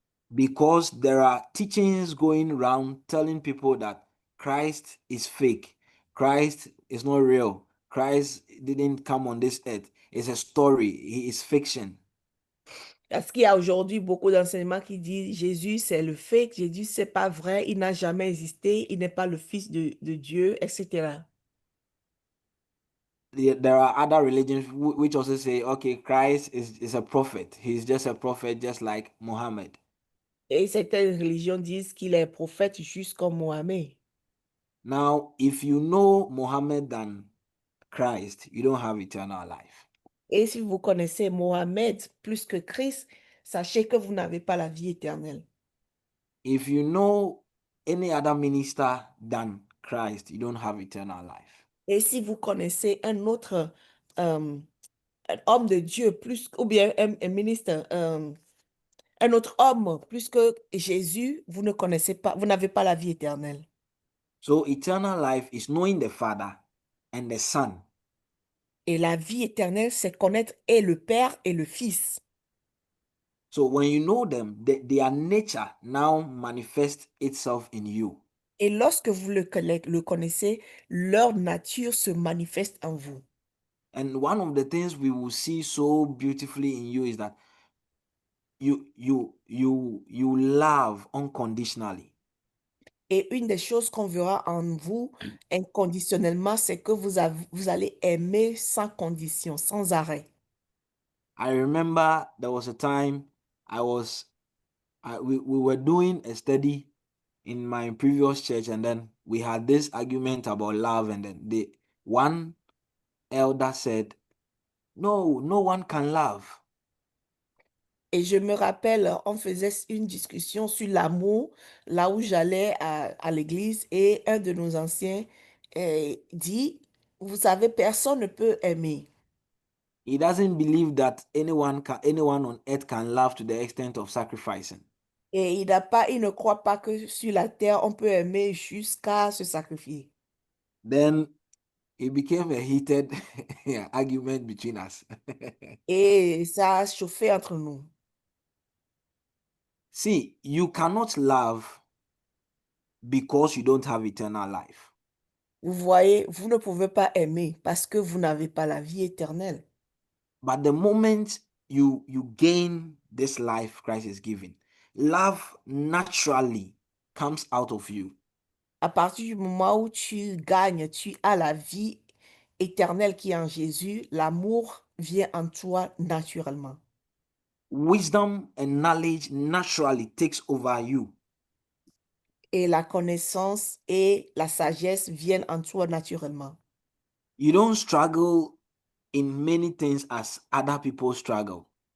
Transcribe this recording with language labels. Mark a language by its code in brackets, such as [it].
[en] Because there are teachings going around telling people that Christ is fake, Christ is not real, Christ didn't come on this earth. It's a story, he is fiction. [fr] Parce qu'il y a aujourd'hui beaucoup d'enseignements qui disent Jésus, c'est le fake, Jésus, c'est pas vrai, il n'a jamais existé, il n'est pas le Fils de Dieu, etc. [en] There are other religions which also say, okay, Christ is a prophet. He's just a prophet, just like Muhammad. [fr] Et certaines religions disent qu'il est prophète juste comme Mohamed. [en] Now, if you know Muhammad than Christ, you don't have eternal life. [fr] Et si vous connaissez Mohamed plus que Christ, sachez que vous n'avez pas la vie éternelle. [en] If you know any other minister than Christ, you don't have eternal life. [fr] Et si vous connaissez un autre un homme de Dieu plus, ou bien un ministre, un autre homme plus que Jésus, vous ne connaissez pas, vous n'avez pas la vie éternelle. [en] So eternal life is knowing the Father and the Son. [fr] Et la vie éternelle, c'est connaître et le Père et le Fils. [en] So when you know them, their nature now manifests itself in you. [fr] Et lorsque vous le connaissez, leur nature se manifeste en vous. [en] And one of the things we will see so beautifully in you is that you love unconditionally. [fr] Et une des choses qu'on verra en vous inconditionnellement, c'est que vous allez aimer sans condition, sans arrêt. [en] I remember there was a time we were doing a study in my previous church, and then we had this argument about love, and then the one elder said, no one can love. [fr] Et je me rappelle, on faisait une discussion sur l'amour, là où j'allais à l'église, et un de nos anciens dit, vous savez, personne ne peut aimer. [en] He doesn't believe that anyone on earth can love to the extent of sacrificing. [fr] Et il ne croit pas que sur la terre, on peut aimer jusqu'à se sacrifier. [en] Then it became a heated argument between us. [fr] Et ça a chauffé entre nous. [en] See, you cannot love because you don't have eternal life. [fr] Vous voyez, vous ne pouvez pas aimer parce que vous n'avez pas la vie éternelle. [en] But the moment you gain this life Christ is giving, love naturally comes out of you. [fr] À partir du moment où tu gagnes, tu as la vie éternelle qui est en Jésus, l'amour vient en toi naturellement. [en] Wisdom and knowledge naturally takes over you. [fr] Et la connaissance et la sagesse viennent en toi naturellement. [en] You don't struggle in many things as other people struggle.